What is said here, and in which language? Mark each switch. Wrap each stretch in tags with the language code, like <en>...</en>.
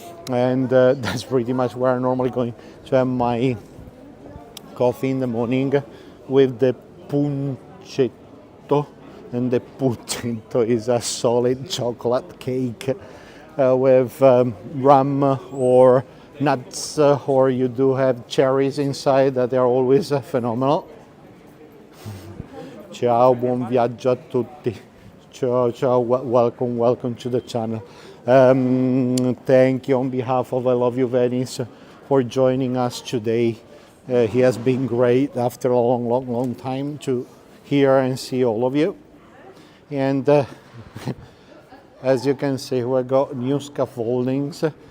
<en>And that's pretty much where I'm normally going to have my coffee in the morning with the punchetto. And the punchetto is a solid chocolate cake with rum or nuts, or you do have cherries inside that are always phenomenal.</en> <it>Ciao, buon viaggio a tutti. Ciao, ciao,</it> <en>welcome to the channel. Thank you on behalf of I Love You Venice for joining us today. He has been great after a long time to hear and see all of you. And as you can see, we got new scaffoldings.</en>